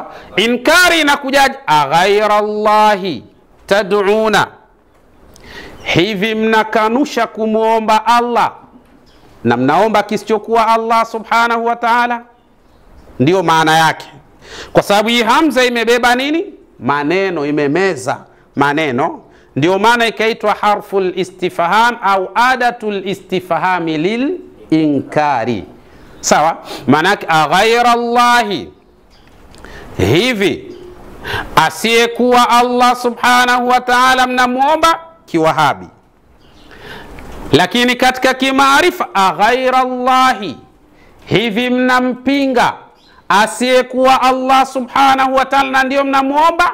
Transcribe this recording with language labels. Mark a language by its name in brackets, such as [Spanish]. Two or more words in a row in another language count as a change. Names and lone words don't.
[Swahili] Inkari inakuja [Arabic] أغير الله تدعون, [Swahili] hivi mnakanusha kumuomba Allah na mnaomba kisichokuwa Allah [Arabic] سبحانه وتعالى. [Swahili] Ndio maana yake, kwa sababu hii hamza imebeba nini? Maneno, imemeza maneno. Ndio maana ikaitwa [Arabic] حرف الاستفهام [Swahili] au [Arabic] أداة الاستفهام للإنكار, [Swahili] sawa. Maana yake [Arabic] أغير الله, [Swahili] hivi asiyekuwa Allah [Arabic] سبحانه وتعالى [Swahili] mnamuomba. Kiwahabi. Lakini katika kimaarifa [Arabic] أغير الله, [Swahili] hivi mnampinga asiyekuwa Allah [Arabic] سبحانه وتعالى [Swahili] ndio mnamuomba.